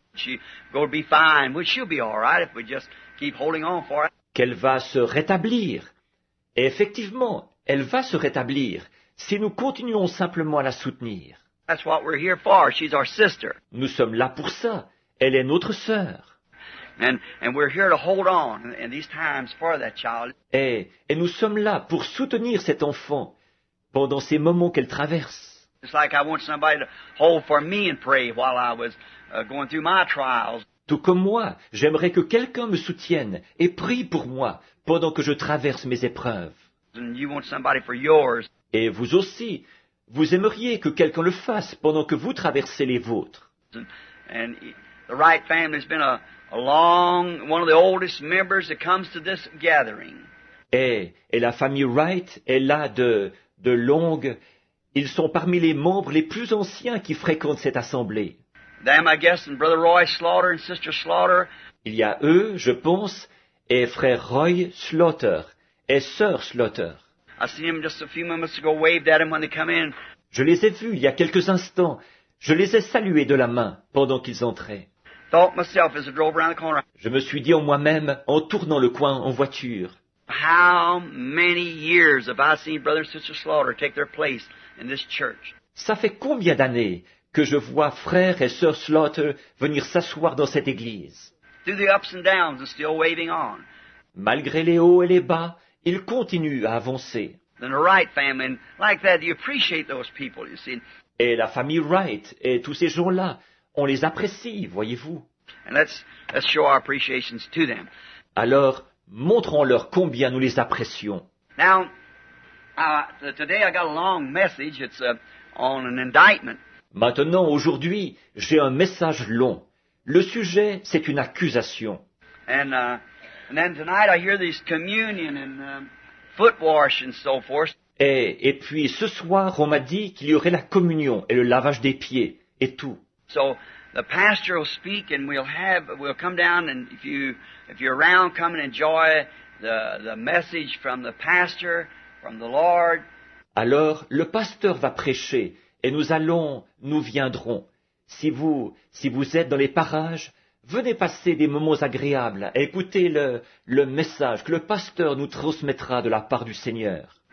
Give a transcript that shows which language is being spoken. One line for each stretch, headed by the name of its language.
English: She go be fine. Well, she'll be all right if we just keep holding on for it.
French: Qu'elle va se rétablir. Et effectivement, elle va se rétablir si nous continuons simplement à la soutenir.
English: That's what we're here for. She's our sister.
French: Nous sommes là pour ça. Elle est notre sœur.
English: And we're here to hold on in these times for that child.
French: Et nous sommes là pour soutenir cet enfant pendant ces moments qu'elle traverse.
English: It's like I want somebody to hold for me and pray while I was going through my trials.
French: Tout comme moi, j'aimerais que quelqu'un me soutienne et prie pour moi pendant que je traverse mes épreuves.
English: And you want somebody for yours.
French: Et vous aussi, vous aimeriez que quelqu'un le fasse pendant que vous traversez les vôtres.
English: And the Wright family has been one of the oldest members that comes to this gathering.
French: Et la famille Wright est là de longue. Ils sont parmi les membres les plus anciens qui fréquentent cette assemblée.
English: Them, I guess, and Brother Roy Slaughter and Sister Slaughter.
French: Il y a eux, je pense, et frère Roy Slaughter et sœur Slaughter.
English: I seen them just a few moments ago, waved at them when they come in.
French: Je les ai vus il y a quelques instants. Je les ai salués de la main pendant qu'ils entraient.
English: Thought myself as I drove around the corner,
French: Je me suis dit en moi-même, en tournant le coin en voiture,
English: how many years have I seen Brother and Sister Slaughter take their place in this church?
French: ça fait combien d'années que je vois frère et sœur Slaughter venir s'asseoir dans cette église.
English: Through the ups and downs and still waving on.
French: Malgré les hauts et les bas, ils continuent à avancer.
English: Then the Wright family, and like that, you appreciate those people, you see.
French: Et la famille Wright et tous ces gens-là, on les apprécie, voyez-vous.
English: And let's show our appreciations to them.
French: Alors, montrons-leur combien nous les apprécions.
English: Now, today I got a long message. It's on an indictment.
French: Maintenant, aujourd'hui, j'ai un message long. Le sujet, c'est une accusation.
English: And then tonight I hear this communion and foot wash and so forth.
French: Et puis ce soir, on m'a dit qu'il y aurait la communion et le lavage des pieds et tout.
English: So the pastor will speak and we'll come down, and if you're around, come and enjoy the message from the pastor, from the Lord.
French: Alors, le pasteur va prêcher et nous viendrons. Si vous êtes dans les parages, venez passer des moments agréables et écoutez le message que le pasteur nous transmettra de la part du Seigneur.